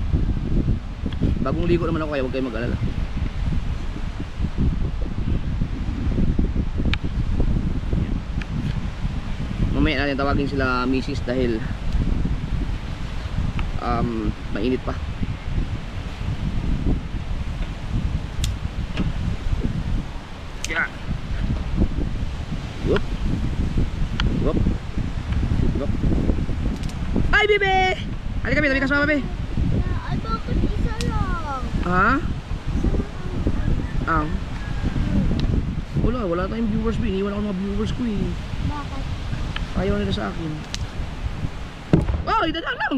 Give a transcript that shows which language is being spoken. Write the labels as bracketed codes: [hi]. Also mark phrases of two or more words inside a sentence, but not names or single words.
[tl] Bagong ligo naman ako kaya huwag kayo mag-alala. Mamaya natin tawagin sila misis dahil mainit pa. [en] Yeah. Whoop. Whoop. Whoop. [tl] Ay, bebe! Halika, bebe. Halika ka sumama, bebe. Ay, bakit isa lang? Ha? Isa lang. Wala tayong viewers, bebe. Iniwan ako ng mga viewers ko eh. Bakit? Ayaw nila sa akin. Oh, idadaan lang!